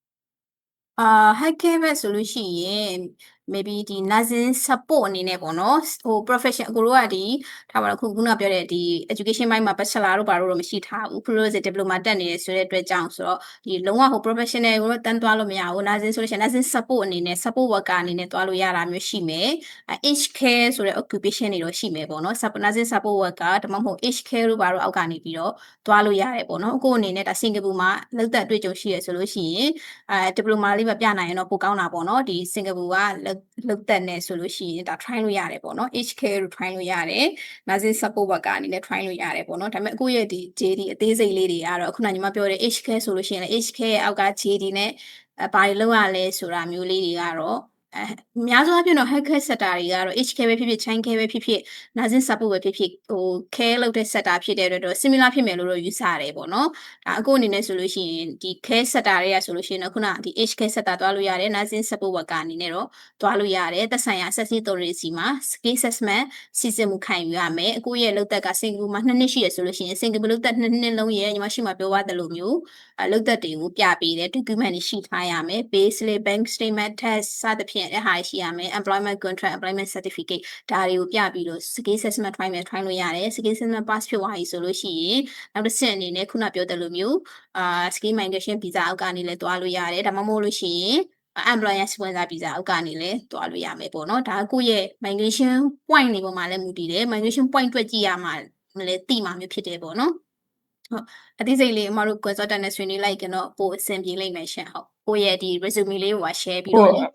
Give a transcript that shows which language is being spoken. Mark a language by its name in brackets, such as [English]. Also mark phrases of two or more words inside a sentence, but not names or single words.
[Burmese] healthcare ဘက်ဆိုလို့ရှိရင် maybe ဒီ [English] nursing support [Burmese] အနေနဲ့ပေါ့နော်ဟို profession အကိုတို့ကဒီထားပါတော့ခုနကပြောတဲ့ဒီ education ဘိုင်းမှာ bachelor တို့ဘာလို့တော့မရှိထားဘူးခုလို့ဆို diploma တက်နေတယ်ဆိုတဲ့အတွက်ကြောင့်ဆိုတော့ဒီလုံးဝဟို professional ကိုတော့တန်းသွားလို့မရဘူး nursing ဆိုလို့ရှိရင် [English] nursing support [Burmese] အနေနဲ့ [English] support worker [Burmese] အနေနဲ့သွားလို့ရတာမျိုးရှိမယ် [English] age care [Burmese] ဆိုတဲ့ occupation တွေတော့ရှိမယ်ပေါ့နော် [English] nursing support worker [Burmese] ဒါမှမဟုတ် [English] age care [Burmese] တို့ဘာလို့အောက်ကနေပြီးတော့သွားလို့ရတယ်ပေါ့နော်အခုအနေနဲ့ဒါစင်ကာပူမှာလောက် သက်အတွေ့အကြုံရှိရဆိုလို့ရှိရင်ဒီပလိုမာလေးပဲပြနိုင်ရင်တော့ပိုကောင်းတာပေါ့နော်ဒီစင်ကာပူကလောက်သက်နေဆိုလို့ရှိရင်ဒါ try လို့ရတယ်ပေါ့နော် HK ကို try လို့ရတယ် [English] nursing support worker [Burmese] အနေနဲ့ try လို့ရတယ်ပေါ့နော်ဒါပေမဲ့အခုရဲ့ဒီ JD အသေးစိတ်လေးတွေကတော့အခုနညီမပြောတဲ့ HK ဆိုလို့ရှိရင်လည်း HK ရဲ့အောက်က JD နဲ့ဘာတွေလုပ်ရလဲဆိုတာမျိုးလေးတွေကတော့ အများဆုံးအဖြစ်တော့ [English] healthcare sector [Burmese] တွေကတော့ HK ပဲဖြစ်ဖြစ် [English] Child care [Burmese] ပဲဖြစ်ဖြစ် [English] nursing support [Burmese] ပဲဖြစ်ဖြစ်ဟို care လုပ်တဲ့ sector ဖြစ်တဲ့အတွက်တော့ similar ဖြစ်မယ်လို့တော့ယူဆရတယ်ပေါ့နော်ဒါအခုအနေနဲ့ဆိုလို့ရှိရင်ဒီ [English] care sector [Burmese] တွေကဆိုလို့ရှိရင်တော့ခုနဒီ [English] HK sector [Burmese] သွားလို့ရတယ် nursing [English] support worker [Burmese] အနေနဲ့တော့သွားလို့ရတယ်သက်ဆိုင်ရာ [English] assessment authority [Burmese] မှာ [English] skill assessment [Burmese] စီစဉ်မှုခံယူရမယ်အခုရဲ့လုပ်သက်ကစင်ကာပူမှာ2နှစ်ရှိရဆိုလို့ရှိရင်စင်ကာပူလုပ်သက်2နှစ်လုံးရဲ့ညီမရှိမှပြော သွားတယ်လို့မျိုးလုပ်သက်တွေကိုပြပေးတယ် document တွေရှိထားရမယ် [English] pay slip bank statement test [Burmese] စသဖြင့်အဲ့ဟာရှိရမယ် [English] employment contract employment certificate [Burmese] ဒါတွေကို ပြပြီးတော့ [English] skill assessment try [Burmese] လို့ရတယ် [English] skill assessment pass [Burmese] ဖြစ်သွားပြီဆိုလို့ရှိရင်နောက်တစ်ဆင့်အနေနဲ့ခုနပြောတယ်လို့မျိုး [English] skill migration visa [Burmese] အောက်ကနေလည်းတွားလို့ရတယ်ဒါမှမဟုတ်လို့ရှိရင် [English] employer sponsor visa [Burmese] အောက်ကနေလည်းတွားလို့ရမယ်ပေါ့နော်ဒါကကိုယ့်ရဲ့ [English] migration point [Burmese] တွေပေါ်မှာလည်းမူတည်တယ် [English] migration point [Burmese] တွက်ကြည့်ရမှာလည်းသိမှာမျိုးဖြစ်တယ်ပေါ့နော်ဟုတ်အသေးစိတ်လေးအမတို့ consultant နဲ့ဆွေးနွေးလိုက်ရင်တော့ပိုအဆင်ပြေလိမ့်မယ်ရှင်ဟုတ်ကိုယ့်ရဲ့ဒီ resume လေးကို share ပြီးတော့ဟုတ်